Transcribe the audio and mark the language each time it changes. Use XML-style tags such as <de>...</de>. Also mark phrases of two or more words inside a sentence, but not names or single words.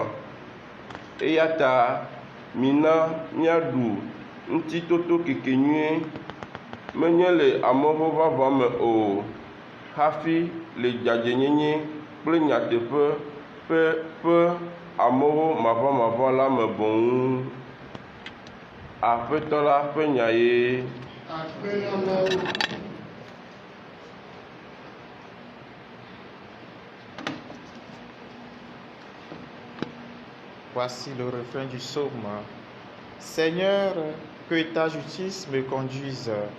<ee>Eya ta mina míaɖu ŋutitoto keke nyuie, menye le amexɔ ʋaʋã me o, hafi le dzadzenyenye kple nyateƒe ƒe amexɔ maʋãmaʋã la me boŋ. Aƒetɔ la ƒe nya ye.</ee> <fr>Voici le refrain du psaume. Seigneur, que ta justice me conduise.</fr>